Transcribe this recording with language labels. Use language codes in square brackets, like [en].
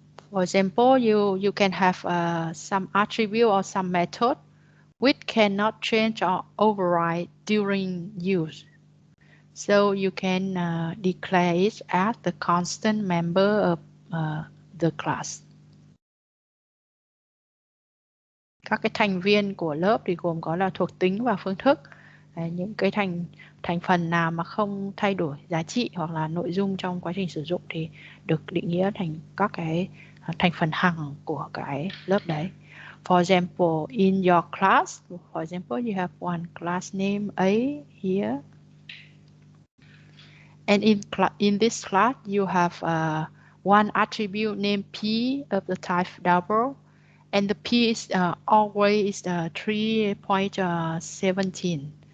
[en] For example, you can have some attribute or some method which cannot change or override during use. So you can declare it as the constant member of the class. [vi] Các cái thành viên của lớp thì gồm có là thuộc tính và phương thức. Những cái thành phần nào mà không thay đổi giá trị hoặc là nội dung trong quá trình sử dụng thì được định nghĩa thành các cái thành phần hằng của cái lớp đấy. [en] For example, in your class, for example, you have one class name A here. And in this class, you have one attribute named P of the type double. And the P is always 3.17.